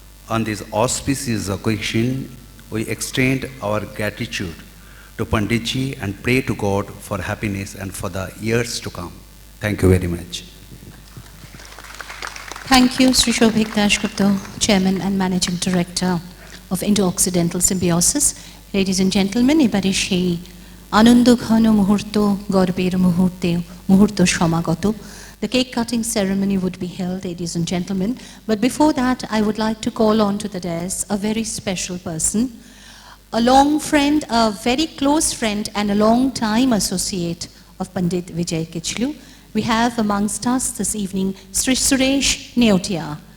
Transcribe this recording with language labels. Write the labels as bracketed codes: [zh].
[en] On this auspicious occasion, we extend our gratitude to Pandit ji and pray to God for happiness and for the years to come. Thank you very much. Thank you, Sri Shobhik Dashgupta, Chairman and Managing Director of Indo-Occidental Symbiosis. Ladies and gentlemen, [bn] এবারে সেই আনন্দ ঘন মুহূর্ত গর্বের মুহূর্ত সমাগত. [en] The cake cutting ceremony would be held, ladies and gentlemen. But before that, I would like to call on to the dais a very special person, a long friend, a very close friend and a long time associate of Pandit Vijay Kichlu. We have amongst us this evening Sri Suresh Neotia.